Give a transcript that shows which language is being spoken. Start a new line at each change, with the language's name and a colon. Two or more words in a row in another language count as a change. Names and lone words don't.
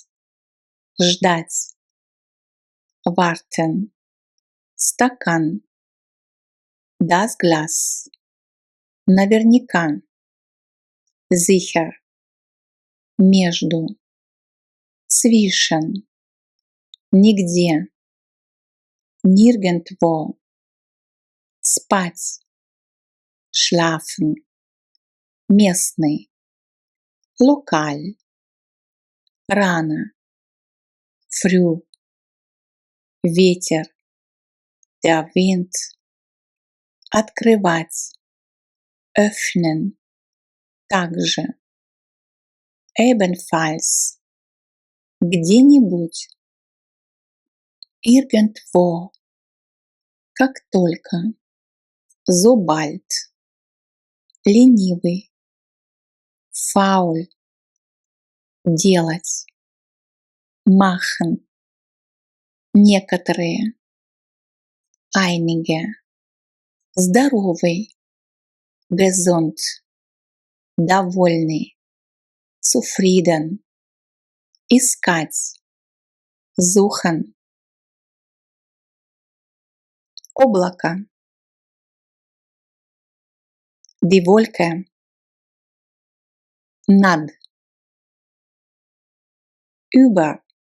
German: Ждать. Warten. Стакан. Das Glas. Наверняка. Sicher. Между. Zwischen. Нигде. Nirgendwo. Спать. Schlafen. Местный. Lokal.
Russian: Рано.
German: Früh. Ветер. Der Wind. Открывать. Öffnen. Также. Ebenfalls. Где-нибудь. Irgendwo.
Russian: Как только. Sobald.
German: Ленивый. Faul. Делать. Machen. Некоторые. Einige. Здоровый. Gesund.
Russian: Довольный.
German: Zufrieden. Искать. Suchen.
Russian: Облако.
German: Die Wolke. Над. Über.